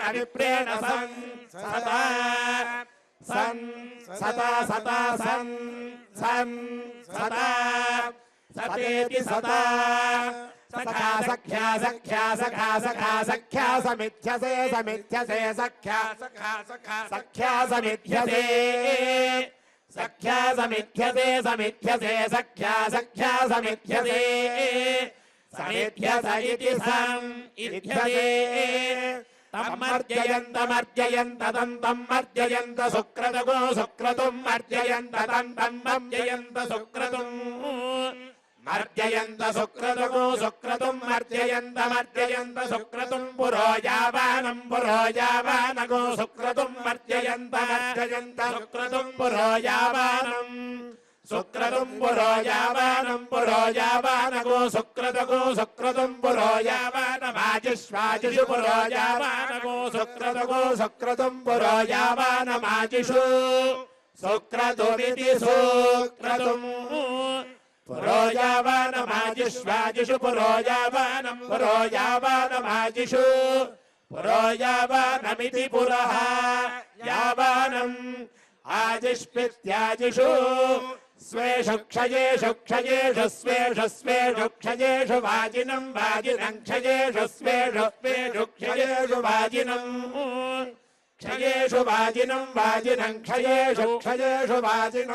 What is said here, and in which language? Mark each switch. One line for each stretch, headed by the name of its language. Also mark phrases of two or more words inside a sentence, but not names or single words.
Sanskrit: विप्रेण सन् सता सन् सता सता सन् सन् सता सतेति सता सखा सख्या सख्या सखा सखा सख्या समिध्यसे समिध्यसे सख्या सखा सखा सख्या समिध्यसे सख्या समिध्यसे समिध्यसे सख्या सख्या समिध्यसे समिध्यस इति सम् इध्यसे तमर्जयन्तमर्जयन्त तं तमर्जयन्त सुक्रतुगो सुक्रतुं मर्जयन्त तं तमर्जयन्त सुक्रतुं मर्जयन्त सुक्रतुगो सुक्रतुं मर्जयन्त मर्जयन्त सुक्रतुं पुरो यावानं पुरो यावानगो सुक्रतुं मर्जयन्त मर्जयन्त सुक्रतुं पुरो यावानं सुक्रतुं पुरो यावानं पुरो यावानगो सुक्रतुगो सुक्रतुं पुरो यावानमाजिष्वाजिषु पुरो यावानगो सुक्रतुगो सुक्रतुं पुरो यावानमाजिषु सुक्रतुमिति सुक्रतुं पुरो यावानमाजिष्वाजिषु पुरो यावानं पुरो यावानमाजिषु पुरो यावानमिति पुरः यावानम् आजिष्पित्याजिषु स्वेषु क्षयेषु क्षयेषु स्वेषु स्वेषु क्षयेषु वाजिनं वाजिनं क्षयेषु स्वेषु स्वेषु क्षयेषु वाजिनं क्षयेषु वाजिनं वाजिनं क्षयेषु क्षयेषु वाजिनं